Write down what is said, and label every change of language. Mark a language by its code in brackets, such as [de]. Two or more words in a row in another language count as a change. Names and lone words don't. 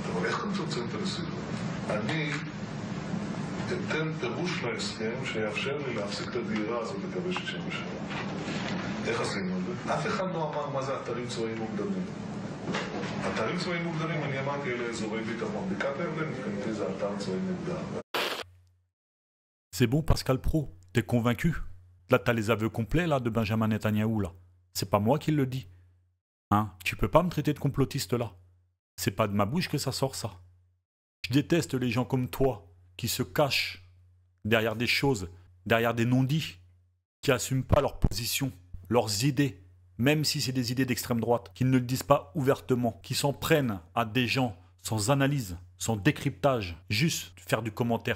[he] אבל איך אתה מצמצם את הנסיבות? אני אתן פירוש להסכם שיאפשר לי להפסיק את הדהירה הזאת לקווי 67. איך עשינו את זה? אף אחד לא אמר מה זה אתרים צבאיים מוגדרים. אתרים צבאיים מוגדרים, אני אמרתי אלה אזורי ביטחון. בקעת הירדן, מבחינתי זה אתר צבאי מוגדר. [fr] C'est bon Pascal Praud, t'es convaincu? Là t'as les aveux complets là de Benjamin Netanyahou là. C'est pas moi qui le dis. Hein? Tu peux pas me traiter de complotiste là. C'est pas de ma bouche que ça sort ça. Je déteste les gens comme toi qui se cachent derrière des choses, derrière des non-dits, qui n'assument pas leur position, leurs idées, même si c'est des idées d'extrême droite, qui ne le disent pas ouvertement, qui s'en prennent à des gens sans analyse, sans décryptage, juste faire du commentaire.